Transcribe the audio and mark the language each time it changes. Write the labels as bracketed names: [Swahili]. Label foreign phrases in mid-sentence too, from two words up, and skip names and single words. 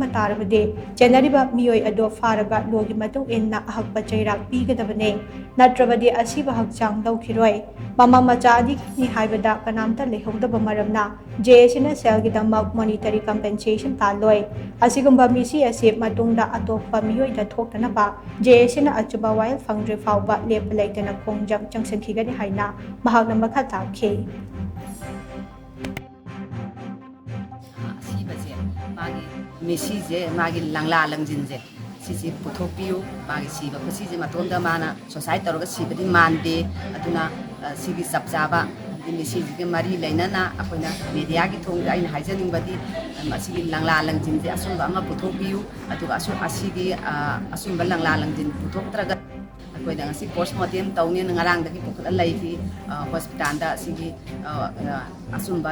[Manipuri] matarabade general miyoi ado faraga logi matung inna ahakpa chairak pigadabane natrabadi asiba Hakchang Loukhiroi mama macha adi ni haibada kanamta lehogdaba maramna JSC selgi damak [English] monetary compensation [Manipuri] taloi asigumba meeshi ase matungda atokpa miyoi da thoktanaba JSC na achumba while fangre fauba lep laitana khongjang changsankhigani haina mahak na makha takhe asiba je magi meeshi je magi Langla Langjin je sisi puthokpiu magi siba ko sisi matonda mana society toroga sibadi mande aduna sigi sapjaba meeshi ji mari leinana akoina media gi thongda aina haijaning badi masigi Langla Langjin je asumba ama puthokpiu aduga asigi asumba Langla Langjin puthoktraga akoina ngasi postmortem tawne ngarang dagi pokla laifi hospital da sigi asumba